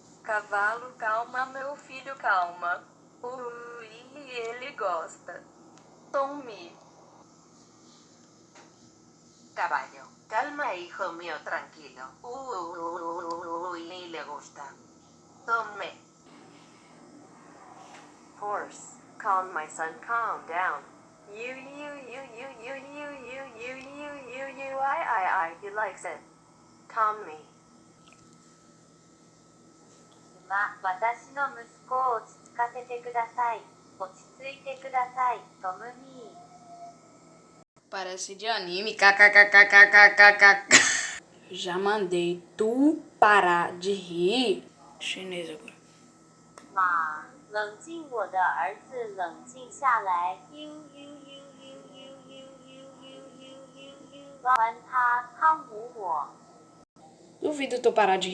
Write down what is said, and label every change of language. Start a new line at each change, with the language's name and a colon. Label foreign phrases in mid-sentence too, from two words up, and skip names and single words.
Portuguese: cavalo, calma, meu filho, calma. Ui, ele gosta. Tome.
Spanish: Caballo, calma hijo mío, tranquilo. Uy, le gusta. Tome.
English: Horse, calm my son, calm down. I, he likes it. Calm me.
Japanese: 馬、私の息子を落ち着かせてください。落ち着いてください、トムミー。
Portuguese: Parece de anime. KKKKKKKK. Já mandei tu parar de rir. Chinês agora.
Chinese: 马，冷静，我的儿子，冷静下来。关他，汤姆我。
Portuguese: Duvido tu parar de rir.